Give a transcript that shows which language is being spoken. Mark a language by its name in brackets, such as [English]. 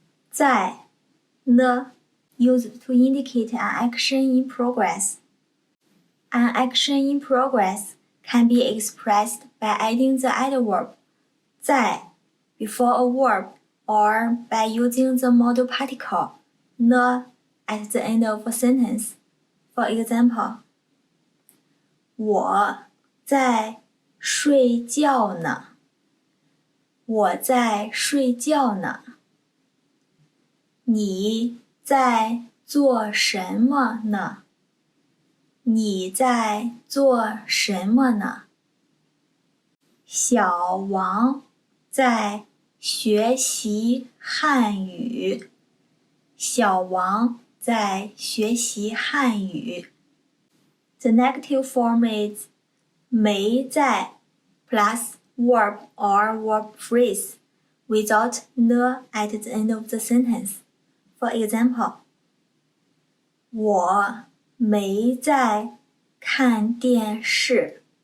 [English] 在 呢 used to indicate an action in progress. An action in progress can be expressed by adding the adverb 在 before a verb or by using the modal particle 呢 at the end of a sentence. For example, [Chinese] 我在睡觉呢。我在睡觉呢。你在做什么呢？你在做什么呢？小王在学习汉语。小王在学习汉语。 [English] The negative form is 没在 plus verb or verb phrase without ne at the end of the sentence. For example, [Chinese] 我没在看电视。